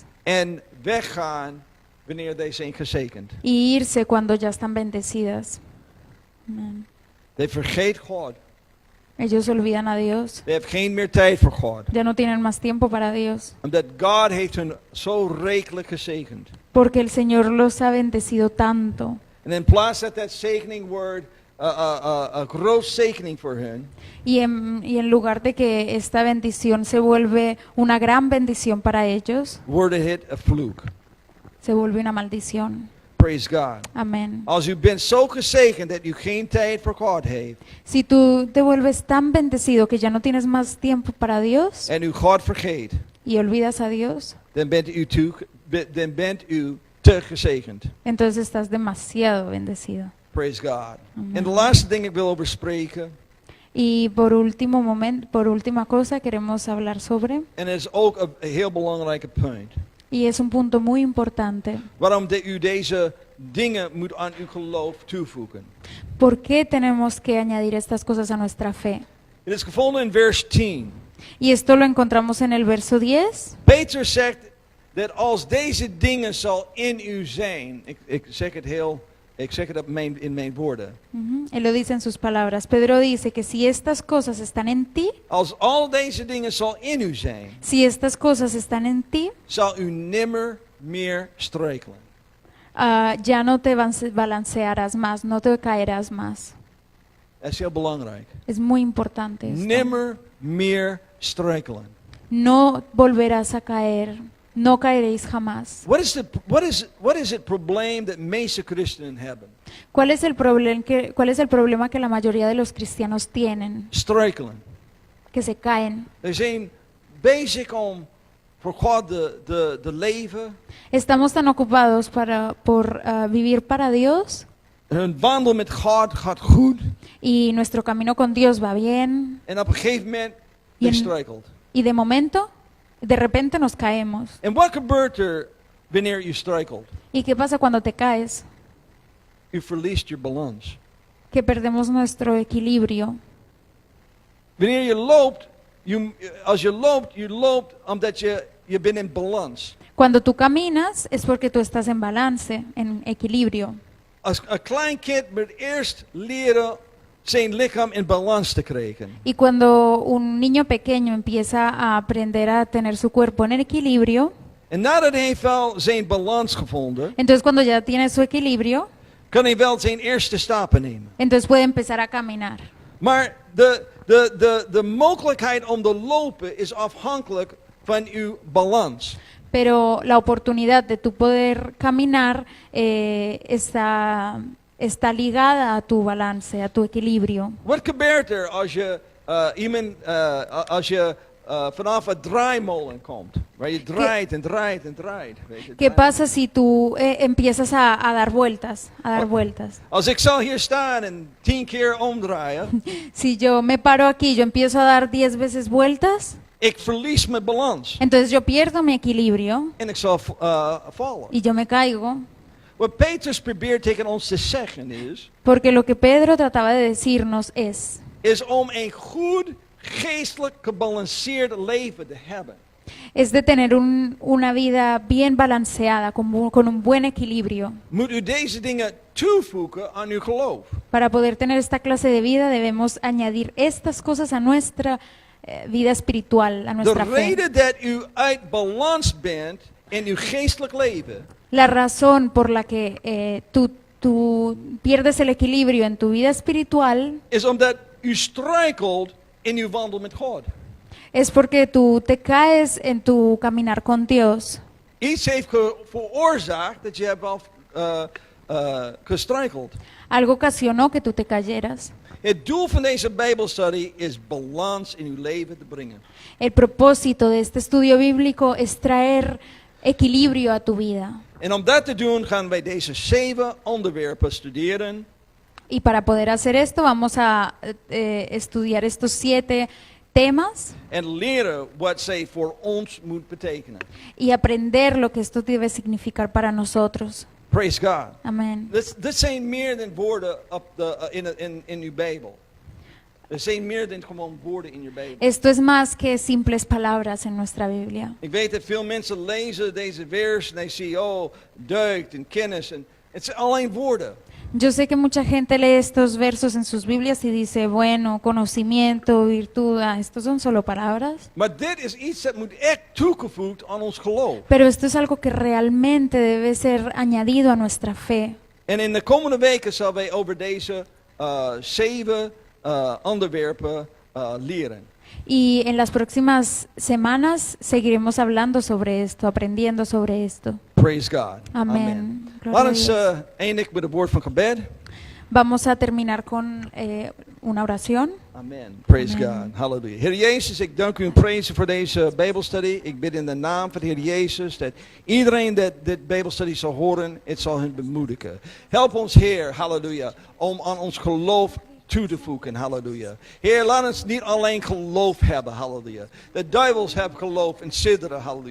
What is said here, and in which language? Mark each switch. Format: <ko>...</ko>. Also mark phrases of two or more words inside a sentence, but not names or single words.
<nl>en weggaan wanneer zij zijn gezegend.</nl> <es>y irse cuando ya están bendecidas. Amén.</es> <nl>They vergeet God.</nl> <es>Ellos olvidan a Dios.</es> <en>They have</en> <nl>geen meer tijd voor God.</nl> <es>Ya no tienen más tiempo para Dios.</es> <nl>Omdat God heeft hun zo rijkelijk gezegend.</nl> <es>Porque el Señor los ha bendecido tanto.</es> <nl>En in plaats dat zegening wordt een groot zegening voor hun,</nl> <es>Y en lugar de que esta bendición se vuelve una gran bendición para ellos,</es> <nl>wordt het een vloek.</nl> <es>se vuelve una maldición.</es> <en>Praise God.</en> <es>Amén.</es> <nl>Als u bent zo gezegend dat u geen tijd voor God heeft</nl> <es>Si tú te vuelves tan bendecido que ya no tienes más tiempo para Dios</es> <nl>en u God vergeet,</nl> <es>y olvidas a Dios,</es> <nl>dan bent u te gezegend.</nl> <es>entonces estás demasiado bendecido.</es> <en>Praise God.</en> <es>Amen.</es> <nl>En de laatste ding ik wil over spreken,</nl> <es>Y por última cosa queremos hablar sobre,</es> <nl>en het is ook een heel belangrijke punt,</nl> <es>y es un punto muy importante,</es> <nl>waarom u deze dingen moet aan uw geloof toevoegen.</nl> <es>¿por qué tenemos que añadir estas cosas a nuestra fe?</es> <nl>Het is gevonden in vers 10.</nl> <es>Y esto lo encontramos en el verso 10.</es> <nl>Peter zegt dat als deze dingen zal in u zijn, ik zeg het in mijn woorden.</nl> <es>Él lo dice en sus palabras. Pedro dice que si estas cosas están en ti,</es> <nl>Als al deze dingen zal in u zijn,</nl> <es>si estas cosas están en ti,</es> <nl>zal u nimmer meer struikelen.</nl> <es>ya no te balancearás más, no te caerás más.</es> <nl>Dat is heel belangrijk.</nl> <es>Es muy importante esto.</es> <nl>Nimmer meer struikelen.</nl> <es>No volverás a caer, no caeréis jamás.</es> <nl>What is het probleem dat meeste christenen hebben?</nl> <es>¿Cuál es el problema que la mayoría de los cristianos tienen?</es> <nl>Struikelen.</nl> <es>Que se caen.</es> <nl>Ze zijn bezig om voor God te leven.</nl> <es>Estamos tan ocupados por vivir para Dios</es> <nl>Hun wandel met God gaat goed.</nl> <es>y nuestro camino con Dios va bien</es> <nl>En op een gegeven moment</nl> <es>Y</es> <nl>je en- struikelt.</nl> <es>y de repente nos caemos.</es> <nl>En wat gebeurt er wanneer je struikelt?</nl> <es>¿Y qué pasa cuando te caes?</es> <nl>U verliest je balans.</nl> <es>Que perdemos nuestro equilibrio.</es> <nl>Wanneer je loopt, als je loopt omdat je bent in balans.</nl> <es>Cuando tú caminas es porque tú estás en balance, en equilibrio.</es> <nl>Als een klein kind moet eerst leren zijn lichaam in balans te krijgen.</nl> <es>Y cuando un niño pequeño empieza a aprender a tener su cuerpo en equilibrio,</es> <nl>En nadat hij wel zijn balans gevonden,</nl> <es>entonces cuando ya tiene su equilibrio,</es> <nl>kan hij wel zijn eerste stappen nemen.</nl> <es>entonces puede empezar a caminar.</es> <nl>Maar de mogelijkheid om te lopen is afhankelijk van uw balans.</nl> <es>Pero la oportunidad de tu poder caminar está ligada a tu balance, a tu equilibrio.</es> <nl>Wat gebeurt er als je vanaf het draaimolen komt? Waar je draait en draait en draait. Weet je,</nl> <es>¿Qué pasa si tú empiezas a dar vueltas,</es> <nl>Als ik zal hier staan en 10 keer omdraaien,</nl> <es>Si yo me paro aquí, yo empiezo a dar 10 veces vueltas,</es> <nl>ik verlies mijn balans.</nl> <es>entonces yo pierdo mi equilibrio</es> <nl>En ik zal vallen.</nl> <es>y yo me caigo.</es> <nl>Wat Petrus probeert tegen ons te zeggen</nl> <es>Porque lo que Pedro trataba de decirnos</es> <nl>is om een goed geestelijk gebalanceerd leven te hebben.</nl> <es>es de tener una vida bien balanceada, con un buen equilibrio.</es> <nl>Moet u deze dingen toevoegen aan uw geloof.</nl> <es>Para poder tener esta clase de vida debemos añadir estas cosas a nuestra vida espiritual, a</es> <nl>De</nl> <es>nuestra fe.</es> <nl>reden dat u uit balans bent in uw geestelijk leven,</nl> <es>La razón por la que tú pierdes el equilibrio en tu vida espiritual</es> <nl>is omdat u struikelt in uw wandel met God.</nl> <es>es porque tú te caes en tu caminar con Dios.</es> <nl>Iets heeft veroorzaakt dat je hebt al gestruikeld.</nl> <es>Algo ocasionó que tú te cayeras.</es> <nl>Het doel van deze Bijbelstudie is balans in uw leven te brengen.</nl> <es>El propósito de este estudio bíblico es traer equilibrio a tu vida.</es> <nl>En om dat te doen gaan wij deze 7 onderwerpen studeren.</nl> <es>Y para poder hacer esto vamos a estudiar estos 7 temas</es> <nl>En leren wat zij voor ons moet betekenen.</nl> <es>y aprender lo que esto debe significar para nosotros.</es> <en>Praise God.</en> <es>Amén.</es> <nl>Dit zijn meer dan woorden in uw Bijbel. Er zijn meer dan gewoon woorden in je Bijbel.</nl> <es>Esto es más que simples palabras en nuestra Biblia.</es> <nl>Ik weet dat veel mensen lezen deze vers en they zien, oh, deugd en kennis. En het zijn alleen woorden.</nl> <es>Yo sé que mucha gente lee estos versos en sus Biblias y dice, bueno, conocimiento, virtud, estos son solo palabras.</es> <nl>Maar dit is iets dat moet echt toegevoegd aan ons geloof.</nl> <es>Pero esto es algo que realmente debe ser añadido a nuestra fe.</es> <nl>En in de komende weken zullen wij over deze 7 onderwerpen leren.</nl> <es>Y en las próximas semanas seguiremos hablando sobre esto, aprendiendo sobre esto.</es> <en>Praise God.</en> <es>Amen. Gloria</es> <nl>Laat</nl> <es>a</es> <nl>ons</nl> <es>Dios.</es> <nl>eindigen met een woord van gebed.</nl> <es>Vamos a terminar con una oración.</es> <en>Amen. Praise Amen. God.</en> <nl>Halleluja. Heer Jezus, ik dank u en prijs u voor deze Bijbelstudie. Ik bid in de naam van de Heer Jezus dat iedereen dat dit Bijbelstudie zal horen, het zal hen bemoedigen. Help ons, Heer, halleluja, om aan ons geloof toe te voegen, halleluja. Heer, laat ons niet alleen geloof hebben, halleluja. De duivels hebben geloof en sidderen, halleluja.</nl>